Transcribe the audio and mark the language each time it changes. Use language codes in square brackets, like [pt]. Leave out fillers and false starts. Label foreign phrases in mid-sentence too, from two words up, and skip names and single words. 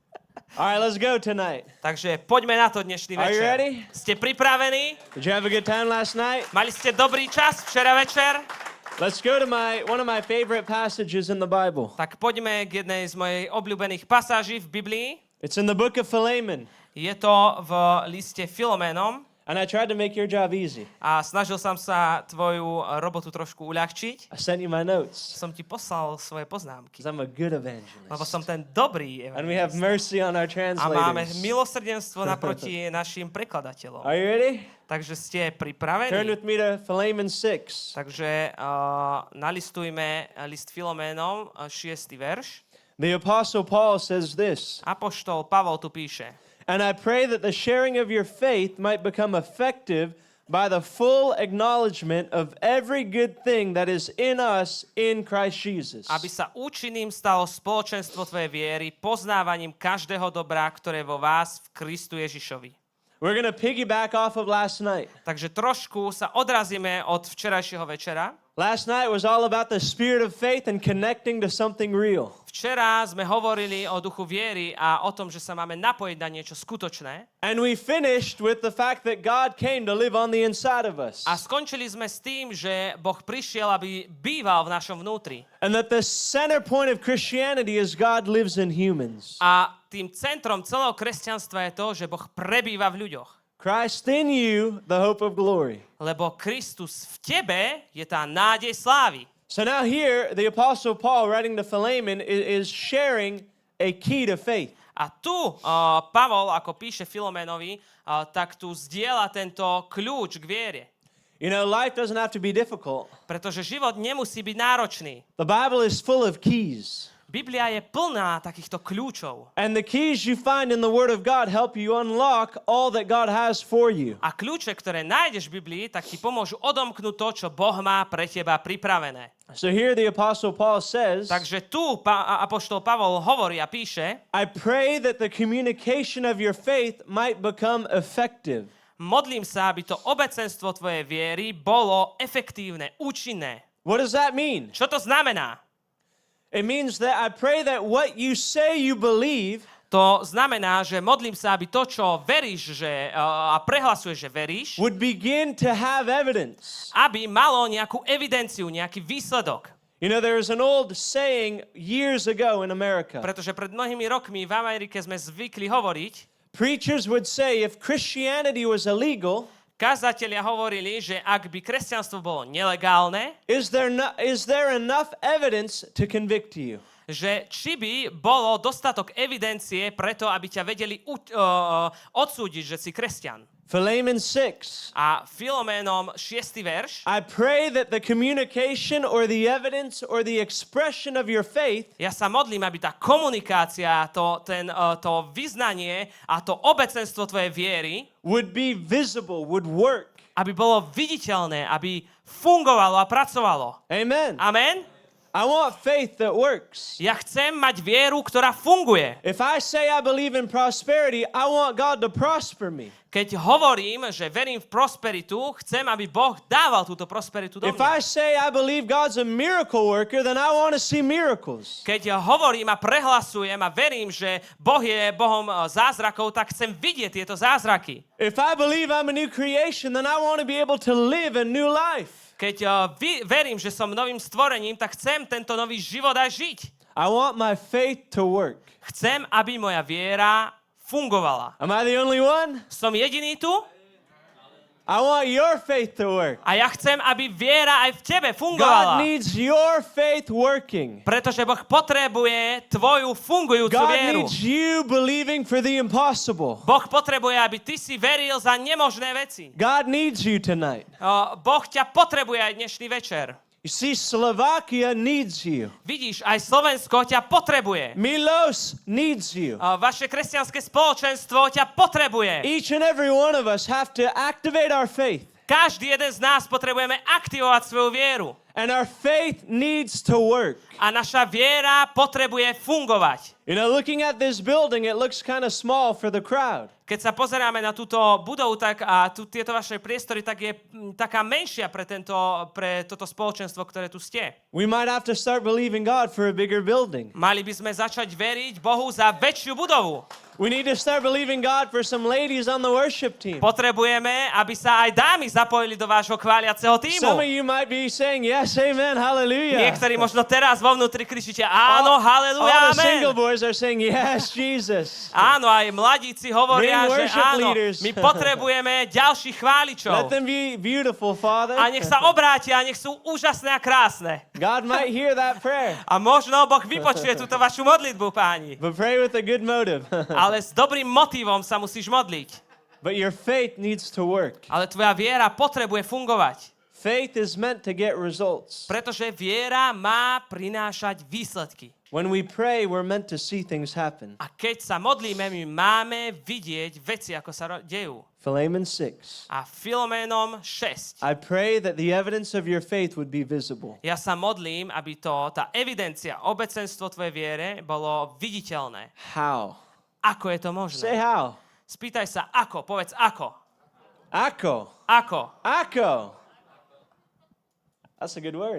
[en] All right, let's go tonight. [sk] Takže poďme na to dnešný [en] Are you [sk] večer. [en] ready? [sk] Ste pripravení? [en] Did you have a good time last night? [sk] Mali ste dobrý čas včera večer? [en] Let's go to one of my favorite passages in the Bible. [sk] Tak poďme k jednej z mojich obľúbených pasáží v Biblii. [en] It's in the book of Philemon. [sk] Je to v liste Filoménom. [en] And I tried to make your job easy. [sk] A snažil som sa tvoju robotu trošku uľahčiť. [en] I sent you my notes [sk] Som ti poslal svoje poznámky. [en] because I'm a good [sk] Lebo [en] evangelist. [sk] som ten dobrý [en] And we have [sk] evangelista. [en] mercy on our [sk] A máme [en] translators. [sk] milosrdenstvo naproti našim prekladateľom. [en] Are you ready? [sk] Takže ste [en] Turn [sk] pripravení? [en] with me to Philemon 6. [sk] Takže nalistujme list Filoménom, 6. verš. [en] The Apostle Paul says this, [sk] Apoštol Pavol tu píše. [en] and I pray that the sharing of your faith might become effective by the full acknowledgement of every good thing that is in us in Christ Jesus. [sk] Aby sa účinným stalo spoločenstvo tvojej viery, poznávaním každého dobra, ktoré je vo vás v Kristu Ježišovi. [en] We're going to piggyback off of last night. [sk] Takže trošku sa odrazíme od včerajšieho večera. [en] Last night was all about the spirit of faith and connecting to something real. [sk] Včera sme hovorili o duchu viery a o tom, že sa máme napojiť na niečo skutočné. [en] And we finished with the fact that God came to live on the inside of us. [sk] A skončili sme s tým, že Boh prišiel, aby býval v našom vnútri. [en] And that the center point of Christianity is God lives in humans. [sk] A tým centrom celého kresťanstva je to, že Boh prebýva v ľuďoch. [en] Christ in you, the hope of glory. [sk] Lebo Kristus v tebe je tá nádej slávy. [en] So now here, the Apostle Paul, writing to Philemon, is sharing a key to faith. [sk] A tu Pavol, ako píše Filoménovi, tak tu zdieľa tento kľúč k viere. [en] You know, life doesn't have to be difficult. [sk] Pretože život nemusí byť náročný. [en] The Bible is full of keys. [sk] Biblia je plná takýchto kľúčov. [en] And the keys you find in the Word of God help you unlock all that God has for you. [sk] A kľúče, ktoré nájdeš v Biblii, tak ti pomôžu odomknúť to, čo Boh má pre teba pripravené. [en] So here the Apostle Paul says, [sk] Takže tu apoštol Pavol hovorí a píše, [en] I pray that the communication of your faith might become effective. [sk] modlím sa, aby to obecenstvo tvojej viery bolo efektívne, účinné. [en] What does that mean? [sk] Čo to znamená? [en] It means that I pray that what you say you believe [sk] To znamená, že modlím sa, aby to, čo veríš a prehlasuješ, že veríš, [en] would begin to have evidence. [sk] aby malo nejakú evidenciu, nejaký výsledok. [en] You know, there is an old saying years ago in America. [sk] Pretože pred mnohými rokmi v Amerike sme zvykli hovoriť, [en] Preachers would say if Christianity was illegal, [sk] kazatelia hovorili, že ak by kresťanstvo bolo nelegálne, [en] is there enough evidence to convict you? [sk] že či by bolo dostatok evidencie preto, aby ťa vedeli odsúdiť, že si kresťan. [en] Philemon 6. [sk] A Filoménom 6. verš. [en] I pray that the communication or the evidence or the expression of your faith [sk] Ja sa modlím, aby tá komunikácia, to vyznanie a to obecenstvo tvojej viery, [en] would be visible, would work. [sk] aby bolo viditeľné, aby fungovalo a pracovalo. [en] Amen. Amen? I want faith that works. [sk] Ja chcem mať vieru, ktorá funguje. [en] If I say I believe in prosperity, I want God to prosper me. [sk] Keď hovorím, že verím v prosperitu, chcem, aby Boh dával túto prosperitu do [en] If [sk] mňa. [en] I say I believe God's a miracle worker, then I want to see miracles. [sk] Keď hovorím a prehlasujem a verím, že Boh je Bohom zázrakov, tak chcem vidieť tieto zázraky. [en] If I believe I'm a new creation, then I want to be able to live a new life. [sk] Keď verím, že som novým stvorením, tak chcem tento nový život aj žiť. [en] I want my faith to work. [sk] Chcem, aby moja viera fungovala. [en] Am I the only one? [sk] Som jediný tu? [en] I want your faith to work. [sk] A ja chcem, aby viera aj v tebe [en] God [sk] fungovala. [en] needs your faith working. [sk] Pretože Boh potrebuje tvoju fungujúcu [en] God [sk] vieru. [en] needs you believing for the impossible. [sk] Boh potrebuje, aby ty si veril za nemožné veci. [en] God needs you tonight. [sk] Boh ťa potrebuje aj dnešný večer. [en] You see, Slovakia needs you. [sk] Vidíš, aj Slovensko ťa potrebuje. [en] Milos needs you. [sk] Vaše kresťanské spoločenstvo ťa potrebuje. [en] Each and every one of us have to activate our faith. [sk] Každý jeden z nás potrebujeme aktivovať svoju vieru. [en] And our faith needs to work. [sk] A naša viera potrebuje fungovať. [en] You know, looking at this building, it looks kind of small for the crowd. [sk] Keď sa pozeráme na túto budovu tak a tieto vaše priestory, tak je taká menšia pre toto spoločenstvo, ktoré tu ste. [en] We might have to start believing God for a bigger building. [sk] Mali by sme začať veriť Bohu za väčšiu budovu. [en] We need to start believing God for some ladies on the worship team. [sk] Potrebujeme, aby sa aj dámy zapojili do vášho chváliaceho tímu. [en] Some of you might be saying, yes, amen, hallelujah. [sk] Niektorí možno teraz vo vnútri kričíte, áno, haleluja, [en] All the [sk] amen. [en] single boys are saying, yes, Jesus. [sk] Áno, aj mladíci hovoria, [en] Men [sk] že [en] worship [sk] áno, [en] leaders. [sk] my potrebujeme ďalších chváličov. [en] Let them be beautiful, Father. [sk] A nech sa obrátia, a nech sú úžasné a krásne. [en] God might hear that prayer, [sk] A možno Boh vypočuje túto vašu modlitbu, páni. [en] but pray with a good motive. [sk] Ale s dobrým motivom sa musíš modliť. [en] But your faith needs to work. [sk] Ale tvoja viera potrebuje fungovať. [en] Faith is meant to get results. [sk] Pretože viera má prinášať výsledky. [en] When we pray, we're meant to see things happen. [sk] A keď sa modlíme, my máme vidieť veci, ako sa dejú. [en] Philemon 6. [sk] A Filoménom 6. [en] I pray that the evidence of your faith would be visible. [sk] Ja sa modlím, aby tá evidencia, obecenstvo tvojej viere bolo viditeľné. [en] How? [sk] Ako je to [en] Say [sk] možné? [en] how. [sk] Spýtaj sa, ako, povedz ako. Ako. Ako. Ako. [en] That's a good word.